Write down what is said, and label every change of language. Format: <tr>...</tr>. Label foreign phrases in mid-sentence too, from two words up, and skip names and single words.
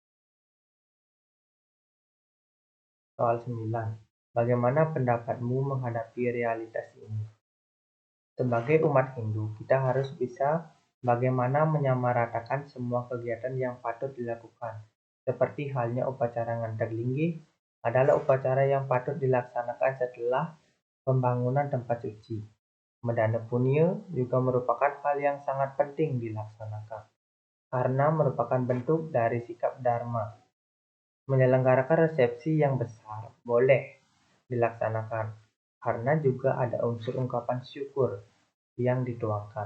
<id>Soal 9. Bagaimana pendapatmu menghadapi realitas ini? Sebagai umat Hindu, kita harus bisa bagaimana menyamaratakan semua kegiatan yang patut dilakukan. Seperti halnya upacara ngantar linggih adalah upacara yang patut dilaksanakan setelah pembangunan tempat suci. Medana punya juga merupakan hal yang sangat penting dilaksanakan, karena merupakan bentuk dari sikap dharma. Menyelenggarakan resepsi yang besar boleh dilaksanakan, karena juga ada unsur ungkapan syukur yang dituangkan.</id>